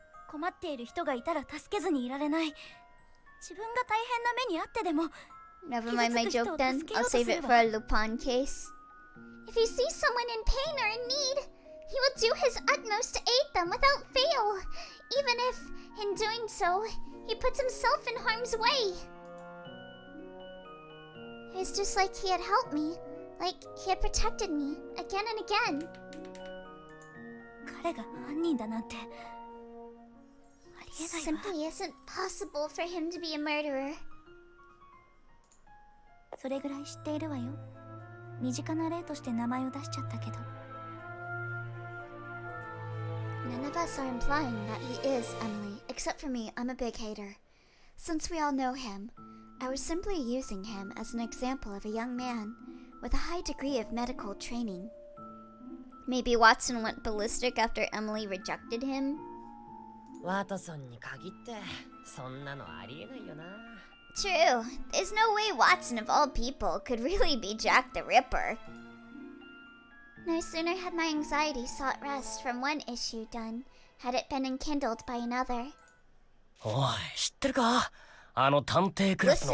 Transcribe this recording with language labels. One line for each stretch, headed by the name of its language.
Japanese: 困っている人がいたら助けずにいられない。自分が大変な目にあってでも
English: Never mind my joke then. I'll save it for a Lupin case. If he sees someone in pain or in need, he will do his utmost to aid them without fail, even if, in doing so, he puts himself in harm's way. It's just like he had helped me, like he had protected me again and again.
Japanese: 彼が犯人だなんてあり
English: It
Japanese: えないわ。
English: simply isn't possible for him to be a murderer.
Japanese: それぐらい知っているわよ。身近な例として名前を出しちゃったけど。
English: None of us are implying that he is Emily, except for me. I'm a big hater. Since we all know him, I was simply using him as an example of a young man with a high degree of medical training. Maybe Watson went ballistic after Emily rejected him?
Japanese: ワトソンに限ってそんなのありえないよな。
English: True. There's no way Watson, of all people, could really be Jack the Ripper. No sooner had my anxiety sought rest from one issue done, had it been enkindled by another.
Japanese: おい、知ってるか？あの探偵クラスの